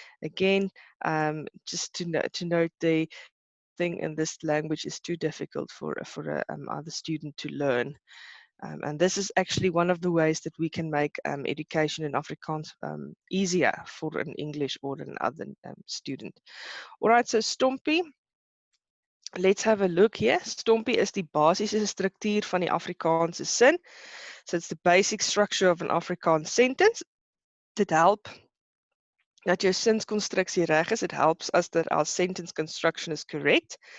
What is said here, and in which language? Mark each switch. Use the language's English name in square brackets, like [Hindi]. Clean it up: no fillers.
[English] Again, just to note the thing in this language is too difficult for a other student to learn. And this is actually one of the ways that we can make education in Afrikaans easier for an English or an other student. All right, so Stompie, let's have a look here. [Afrikaans] Stompie is die basiese struktuur van die Afrikaanse sin. [English] So it's the basic structure of an Afrikaans sentence. [Afrikaans] Dit help dat jou sinskonstruksie reg is. [English] It helps us that our sentence construction is correct.